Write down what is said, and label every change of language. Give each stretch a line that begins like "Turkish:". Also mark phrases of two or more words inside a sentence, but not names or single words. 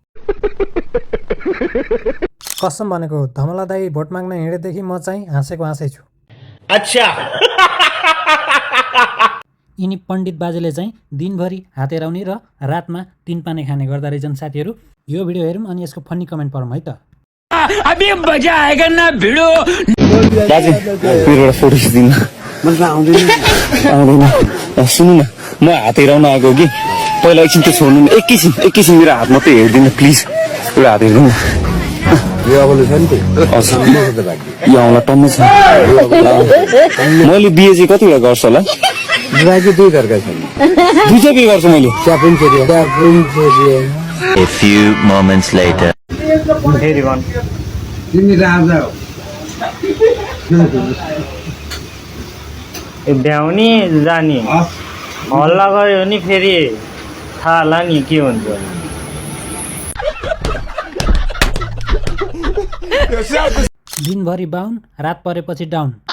Nepali: कसम भनेको, धमला दाई भोट माग्न हिँडेदेखि म चाहिँ हाँसेको हाँसै छु। अच्छा यिनी पण्डित बाजेले चाहिँ दिनभरि हातेराउने र रातमा 3 पानी खाने गर्दा रहेछन् साथीहरू। यो भिडियो हेरौँ अनि यसको फन्नी कमेन्ट पढौँ है त।
Hindi: अभी मजा आएगा ना भिड़ो।
Nepali: दाजु मेरो एउटा फोटो खिच्दिनु। मलाई आउँदैन। सुन्नु न, म हात हेराउन आएको कि पहिला एकछिन त छोड्नु न। एकैछिन मेरो हात मात्रै हेरिदिनु प्लिज। एउटा हात हेर्नु न। यो आउला टम्मै छ। मैले बिहे चाहिँ कति बेला गर्छु होला। दुई चाहिँ बिहे गर्छु मैले।
English: A few moments later.
Nepali: भ्याउने जाने हल्ला गऱ्यो भने फेरि थाहा होला नि के हुन्छ। दिनभरि बाहुन, रात परेपछि डाउन।